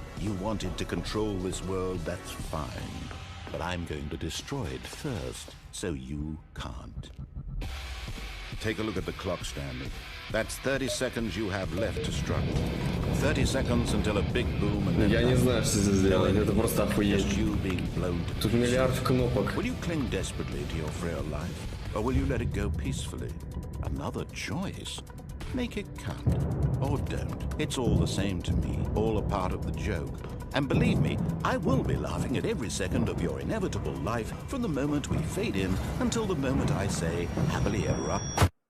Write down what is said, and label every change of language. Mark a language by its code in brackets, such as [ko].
[en] You wanted to control this world, that's fine. But I'm going to destroy it first, so you can't. Take a look at the clock, Stanley. That's 30 seconds you have left to struggle. 30 seconds until a big boom and then... [ru] Я не знаю, что здесь сделать, это просто охуеть. [en] You being blown to [ru] Тут миллиард кнопок. [en] Will you cling desperately to your frail life? Or will you let it go peacefully? Another choice. Make it count. Or don't. It's all the same to me. All a part of the joke. And believe me, I will be laughing at every second of your inevitable life from the moment we fade in until the moment I say, happily ever after.